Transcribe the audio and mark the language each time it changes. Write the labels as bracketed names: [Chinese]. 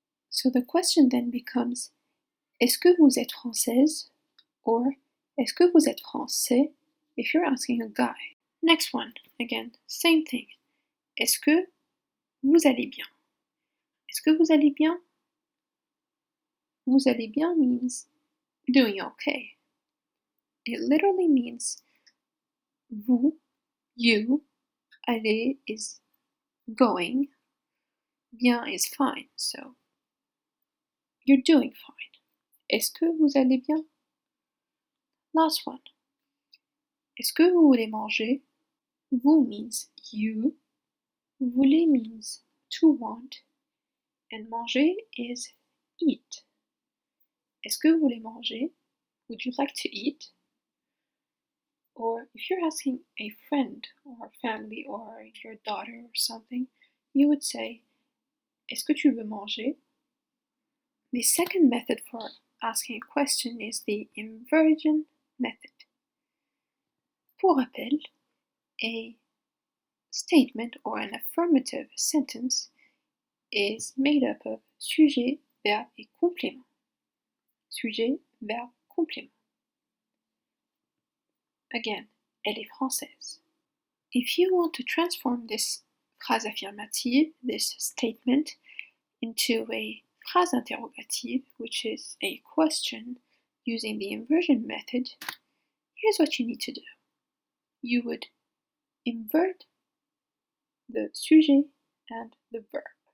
[English] So the question then becomes, [French] est-ce que vous êtes française? Or, est-ce que vous êtes français? [English] If you're asking a guy. Next one, again, same thing. [French] Est-ce que vous allez bien? Est-ce que vous allez bien? Vous allez bien [English] means doing okay. It literally means vous, you, aller is going, bien is fine, so you're doing fine. [French] Est-ce que vous allez bien? [English] Last one. [French] Est-ce que vous voulez manger? [English] Vous means you, voulez means to want, and manger is eat. [French] Est-ce que vous voulez manger? [English] Would you like to eat? Or if you're asking a friend or family or your daughter or something, you would say, [French] est-ce que tu veux manger? [English] The second method for asking a question is the inversion method. [French] Pour rappel, [English] a statement or an affirmative sentence is made up of [French] sujet, verbe et complément. Sujet, verbe, complément. Again, elle est française. [English] If you want to transform this [French] phrase affirmative, [English] this statement, into a [French] phrase interrogative, [English] which is a question using the inversion method, here's what you need to do. You would invert the sujet and the verb.